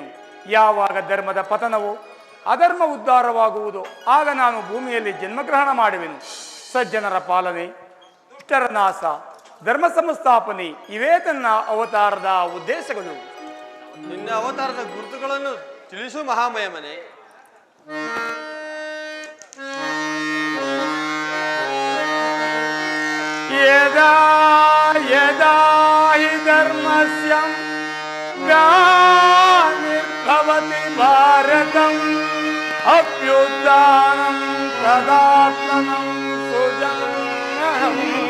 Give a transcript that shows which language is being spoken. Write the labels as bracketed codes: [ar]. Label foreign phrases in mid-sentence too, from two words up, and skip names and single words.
[kn] ಯಾವಾಗ ಧರ್ಮದ ಪತನವೋ ಅಧರ್ಮ ಉದ್ಧಾರವಾಗುವುದು, ಆಗ ನಾನು ಭೂಮಿಯಲ್ಲಿ ಜನ್ಮಗ್ರಹಣ ಮಾಡುವೆನು. ಸಜ್ಜನರ ಪಾಲನೆ, ದುಷ್ಟರ ನಾಶ, ಧರ್ಮ ಸಂಸ್ಥಾಪನೆ ಇವೇ ತನ್ನ ಅವತಾರದ ಉದ್ದೇಶಗಳು. ನಿನ್ನ ಅವತಾರದ ಗುರುತುಗಳನ್ನು ತಿಳಿಸು ಮಹಾಮಯಮನೆ. [sa] ಯದಾ ಯದಾ ಹಿ ಧರ್ಮಸ್ಯ ಗ್ಲಾನಿರ್ಭವತಿ ಭಾರತಂ ಅಭ್ಯುತ್ಥಾನಂ ತದಾತ್ಮನಂ ಸುಜನಂ